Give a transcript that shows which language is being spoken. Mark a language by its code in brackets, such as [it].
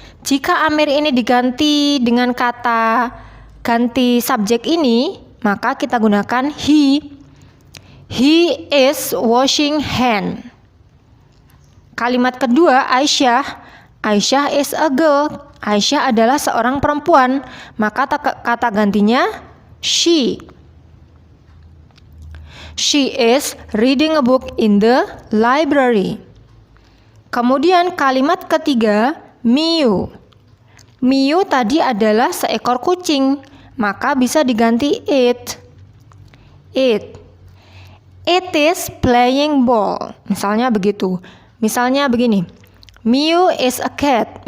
[id] Jika Amir ini diganti dengan kata ganti subjek ini, maka kita gunakan he. [en] He is washing hand. [id] Kalimat kedua, [en] Aisyah. Aisyah is a girl. [id] Aisyah adalah seorang perempuan. Maka kata gantinya she. [en] She is reading a book in the library. [id] Kemudian kalimat ketiga, Miu. Miu tadi adalah seekor kucing, maka bisa diganti it. [en] It. It is playing ball. [id] Misalnya begitu. Misalnya begini. [en] Miu is a cat.